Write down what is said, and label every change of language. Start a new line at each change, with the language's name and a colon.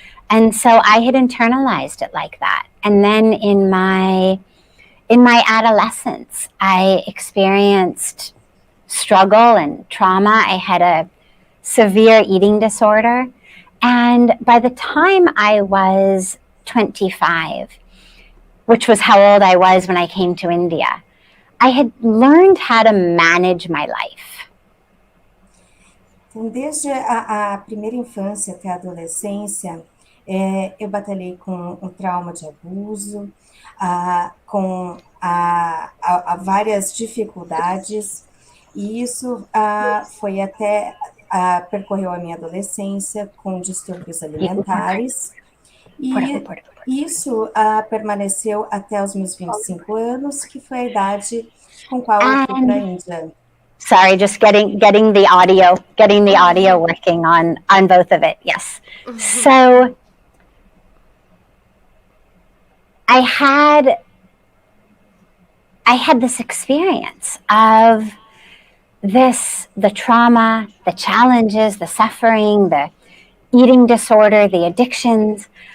English: And so I had internalized it like that. And then in my adolescence, I experienced struggle and trauma. I had a severe eating disorder. And by the time I was 25, which was how old I was when I came to India, I had learned how to manage my life.
Portuguese: Então, desde a primeira infância até a adolescência, eu batalhei com o trauma de abuso, com várias dificuldades, e isso foi até, percorreu a minha adolescência com distúrbios alimentares, e isso permaneceu até os meus 25 anos, que foi a idade com qual eu fui para a Índia.
English: Sorry, just getting the audio working on both of it. Yes. So I had this experience of the trauma, the challenges, the suffering, the eating disorder, the addictions.